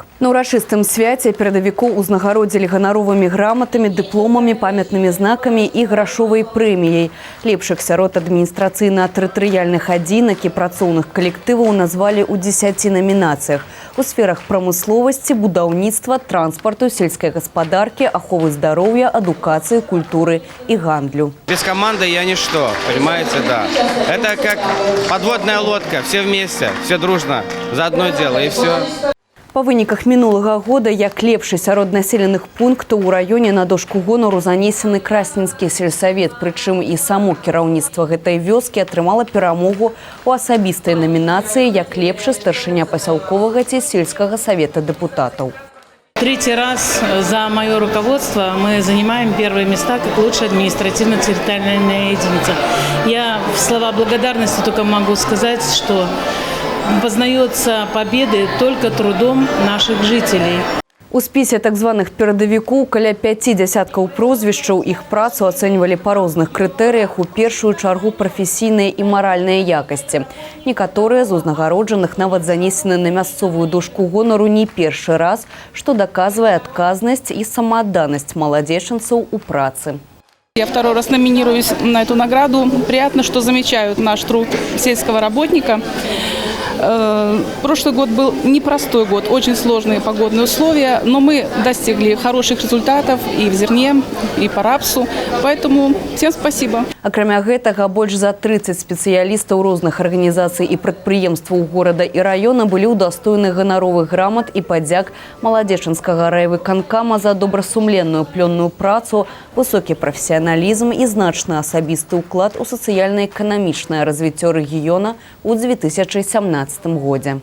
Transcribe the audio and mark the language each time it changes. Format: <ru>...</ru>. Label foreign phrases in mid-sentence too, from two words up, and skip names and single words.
<be>На ўрачыстым свяце перадавікоў узнагародзілі ганаровымі граматамі, дыпломамі, памятнымі знакамі і грашовай прэміяй. Лепшых сярод адміністрацыйна-тэрытарыяльных адзінак і працоўных калектываў назвалі ў 10 номінацыях у сферах прамысловасці, будаўніцтва, транспарту, сельской гаспадарки, аховы здароўя, адукацыі, культуры и гандлю.</be> <ru>Без команды я ничто, понимаете, да. Это как подводная лодка, все вместе, все дружно, за одно дело и все.</ru> <be>Па выніках мінулага года, як лепшы сярод населеных пунктаў у раёне на дошку гонару занесены Красненскі сельсавет. Прычым і само кіраўніцтва гэтай вёскі атрымала перамогу у асабістай намінацыі як лепшы старшыня пасялковага ці сельскага савета дэпутатаў.</be> <ru>Третий раз за мое руководство мы занимаем первые места как лучшая административно-территориальная единица. Я в слова благодарности только могу сказать, что познается победы только трудом наших жителей.</ru> <be>У спісе так званых перадавікоў каля 5 дзясяткаў прозвішчаў. Іх працу ацэньвалі па розных крытэрыях, у першую чаргу прафесійныя і маральныя якасці. Некаторыя з узнагароджаных нават занесены на мясцовую дошку гонару не першы раз, што даказвае адказнасць і самаадданасць маладзечанцаў у працы.</be> <ru>Я второй раз номинируюсь на эту награду. Приятно, что замечают наш труд сельского работника. Прошлый год был непростой год, очень сложные погодные условия, но мы достигли хороших результатов и в зерне, и по рапсу. Поэтому всем спасибо.</ru> <be>Акрамя гэтага, больш за 30 спецыялістаў розных арганізацый і прадпрыемстваў горада і раёна былі ўдастоены ганаровых грамат і падзяк маладзечанскага райвыканкама за добрасумленную плённую працу, высокі прафесіяналізм і значны асабісты ўклад у сацыяльна-эканамічнае развіццё рэгіёна ў 2017 годзе.</be>